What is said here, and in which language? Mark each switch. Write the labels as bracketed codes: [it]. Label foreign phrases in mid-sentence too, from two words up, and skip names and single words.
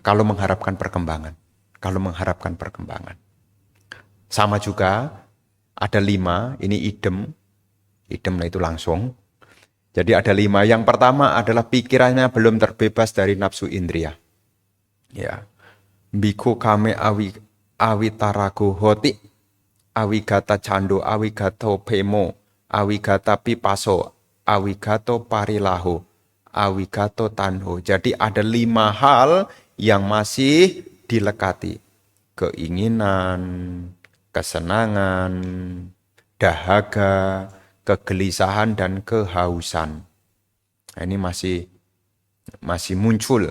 [id] Kalau mengharapkan perkembangan. Sama juga ada 5, ini idem itu langsung. Jadi ada 5. Yang pertama adalah pikirannya belum terbebas dari nafsu indria. Ya. [pi] Biku kame awitarago hoti, awigata cando, awigato pemo, awigata pipaso, awigato parilaho, awigato tanho. [id] Jadi ada 5 hal yang masih dilekati. Keinginan, kesenangan, dahaga, kegelisahan, dan kehausan. Nah, ini masih muncul.